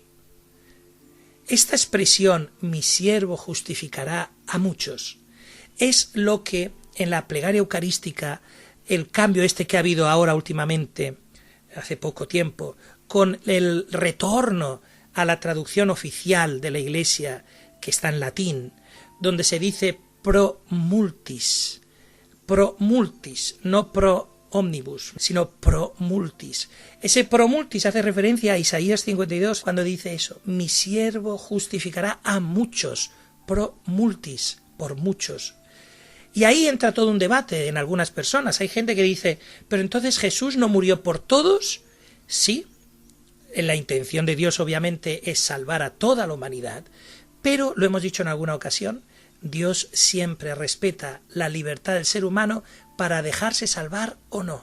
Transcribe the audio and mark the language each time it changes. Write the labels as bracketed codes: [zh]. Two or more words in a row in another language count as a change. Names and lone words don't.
[es] Esta expresión, mi siervo justificará a muchos, es lo que en la plegaria eucarística, el cambio que ha habido ahora últimamente, hace poco tiempo, con el retorno a la traducción oficial de la Iglesia, que está en latín, donde se dice [la] pro multis, [es] no [la] pro omnibus, [es] sino [la] pro multis. [es] Ese [la] pro multis [es] hace referencia a Isaías 52 cuando dice eso, mi siervo justificará a muchos, [la] pro multis, [es] por muchos. Y ahí entra todo un debate en algunas personas. Hay gente que dice, pero entonces Jesús no murió por todos. Sí, la intención de Dios obviamente es salvar a toda la humanidad, pero lo hemos dicho en alguna ocasión, Dios siempre respeta la libertad del ser humano para dejarse salvar o no.